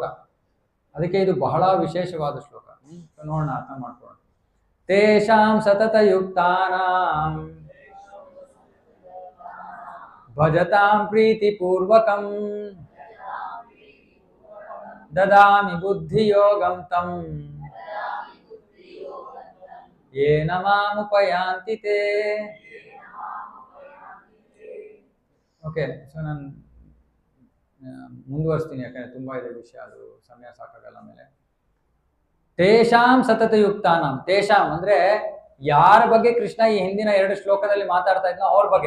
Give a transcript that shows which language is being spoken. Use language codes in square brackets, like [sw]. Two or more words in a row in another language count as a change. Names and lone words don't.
[kn] ಅದಕ್ಕೆ ಇದು ಬಹಳ ವಿಶೇಷವಾದ ಶ್ಲೋಕ. ನೋಡೋಣ, ಅರ್ಥ ಮಾಡ್ಕೊಳ್ಳೋಣ. [sa] ತೇಷಾಂ ಸತತ ಯುಕ್ತಾನಾಂ ಭಜತಾಂ ಪ್ರೀತಿಪೂರ್ವಕಂ ದದಾಮಿ ಬುದ್ಧಿಯೋಗಂ ತಂ ಯೇನ ಮಾಮುಪಯಾಂತಿ ತೇ. [en] okay, so [kn] ನಾನು ಮುಂದುವರಿಸ್ತೀನಿ, ಯಾಕಂದ್ರೆ ತುಂಬಾ ಇದೆ ವಿಷಯ, ಅದು ಸಮಯ ಸಾಕಾಗಲ್ಲ. ಮೇಲೆ [sa] ತೇಷಾಂ ಸತತಯುಕ್ತಾನಾಂ, ತೇಷಾಂ [kn] ಅಂದ್ರೆ ಯಾರ ಬಗ್ಗೆ ಕೃಷ್ಣ ಈ ಹಿಂದಿನ 2 ಶ್ಲೋಕದಲ್ಲಿ ಮಾತಾಡ್ತಾ ಇದ್ನೋ ಅವ್ರ ಬಗ್ಗೆ.